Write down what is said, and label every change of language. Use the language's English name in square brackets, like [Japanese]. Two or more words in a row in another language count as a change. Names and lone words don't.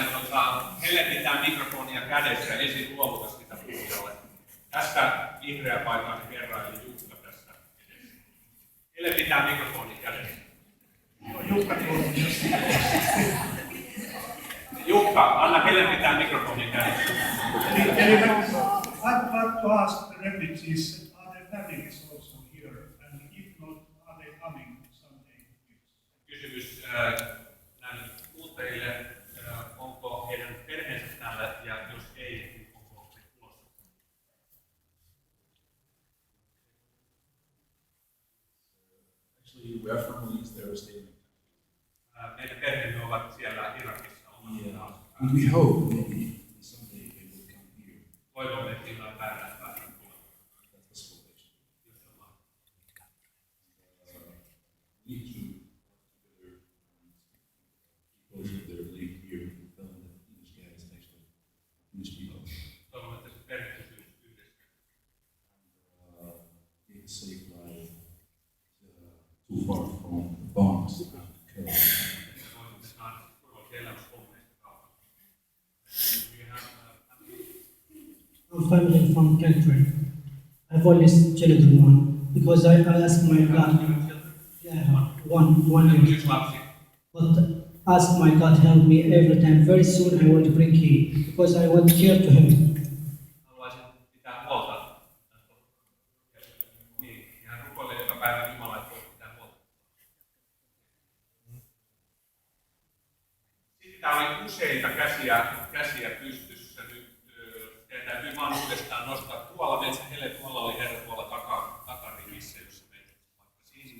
[Finnish] Helle pitää mikrofonia kädessä ja ensin luovuta sitä puhujalle. Tästä vihreä paikan herra eli Jukka tässä edessä. Helle pitää mikrofonia kädessä. Jukka, anna Helle pitää mikrofonia kädessä. [English] I'd like to ask the refugees, are their families also here? And if not, are they coming someday? [Finnish] Kysymys näille kuluttajille, onko heidän perheensä täällä ja jos ei, niin onko se tulossa? [English] Actually, we are families there staying. [Finnish] Meidän perheemme ovat siellä Irakissa. [English] Yeah. And we hope maybe someday they will come here. [Finnish] Toivomme, että jollain päivänä pääsemme tulemaan. [English] That's possible actually. [Finnish] Jos se on mahdollista. [English] We need to work together and keep their link here and tell them that English guys actually English people. [Finnish] Toivomme, että se perhe pysyy yhdessä. [English] Get a safe life too far from the bombs and chaos. [Finnish] Voisimme saada turvallisen elämän pommeista kauan. [English] I'm family from country. I've always children one because I ask my God. Yeah, one year. [Finnish] Yksi lapsi. [English] But ask my God help me every time. Very soon I want to bring him because I want care to him. [Finnish] Haluaisin pitää huolta. Niin, ihan rukoilee joka päivä Jumala, että voi pitää huolta. Sitten täällä oli useita käsiä pystyssä. Nyt teidän täytyy vaan uudestaan nostaa. Tuolla Metsä-Helle, tuolla oli herra tuolla takarivissä, jossa menet vaikka sinne.